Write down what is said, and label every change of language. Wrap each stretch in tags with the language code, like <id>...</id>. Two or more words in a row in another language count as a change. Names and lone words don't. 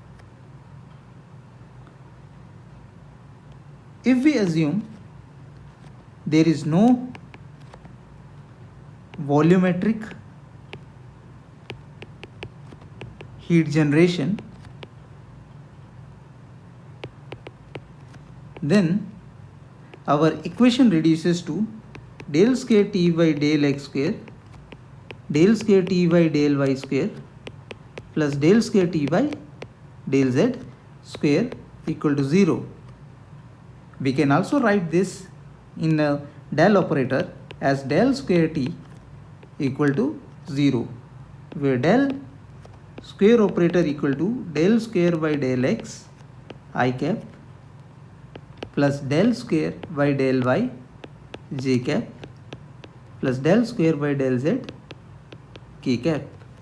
<en>If we assume there is no volumetric heat generation, then our equation reduces to del square T by del X square del square T by del Y square plus del square T by del Z square equal to 0. We can also write this in a del operator as del square T equal to 0, where del square operator equal to del square by del X I cap plus del square by del Y j cap plus del square by del Z k cap.</en>